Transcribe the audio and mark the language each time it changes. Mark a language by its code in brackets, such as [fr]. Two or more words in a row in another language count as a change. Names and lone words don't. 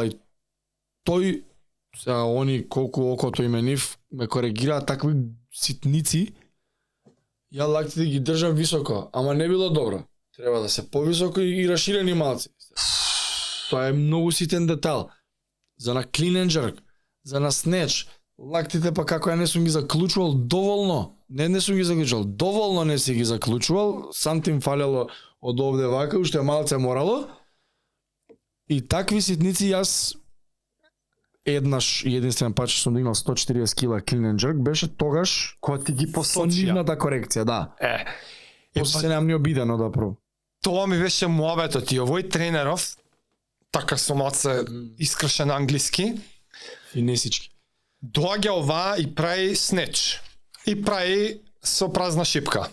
[mk] И тој, сега они колку окото име нив, ме коригираат такви ситници, ја лактите ги држам високо, ама не било добро. Треба да се повисоко и расширени малци. Тоа е многу ситен детал. За на [en] clean and jerk, [mk] за на snatch, лактите па како ја не сум ги заклучувал доволно. Не сум ги заклучувал, доволно не си ги заклучувал, сантим фалело од овде вака, уште малце морало. И такви ситници јас еднаш и единствен пат што сум дигнал 140 кила [en] clean and jerk [mk] беше тогаш Кога ти ги со посочија. нивната корекција, да. После се немам ни обидено да прво. Тоа ми беше муабетот и овој тренеров, така со малце искршен англиски, Финесички. доаѓа ова и прави снеч. И прави со празна шипка.